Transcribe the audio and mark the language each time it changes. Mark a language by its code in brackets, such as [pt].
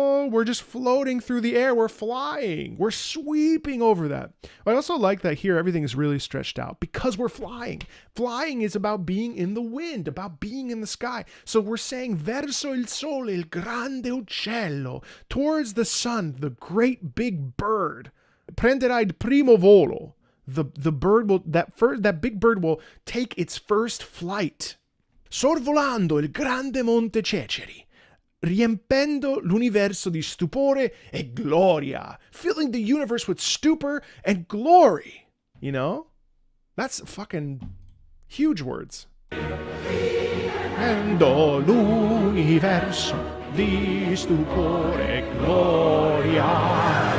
[en] We're just floating through the air. We're flying. We're sweeping over that. I also like that here everything is really stretched out because we're flying. Flying is about being in the wind, about being in the sky. So we're saying [it] verso il sole, il grande uccello, [en] towards the sun, the great big bird. [it] Prenderai il primo volo. [en] the bird will, that big bird will take its first flight. [it] Sorvolando il grande monte Ceceri, riempendo l'universo di stupore e gloria, [en] filling the universe with stupor and glory. You know? That's fucking huge words. [it] Riempendo l'universo di stupore e gloria.